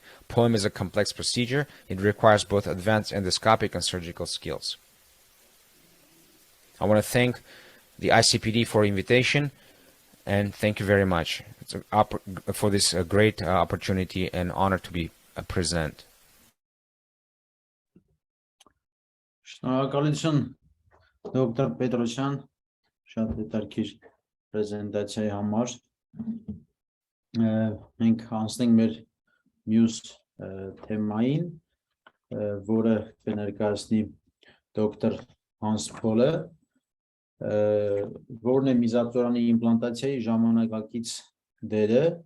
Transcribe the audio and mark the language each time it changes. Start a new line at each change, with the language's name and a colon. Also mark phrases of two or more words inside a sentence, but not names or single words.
English: POEM is a complex procedure. It requires both advanced endoscopic and surgical skills. I want to thank the ICPD for invitation, and thank you very much for this great opportunity and honor to be present.
Armenian: Շնորհակալություն դոկտոր Պետրոսյան, շատ հետաքրքիր պրեզենտացիայի համար։ Մենք անցնենք մեր մյուս թեմային, որը կներկայացնի դոկտոր Հանս Փոլը, որն է միզապտորանի իմպլանտացիայի ժամանակակից դերը։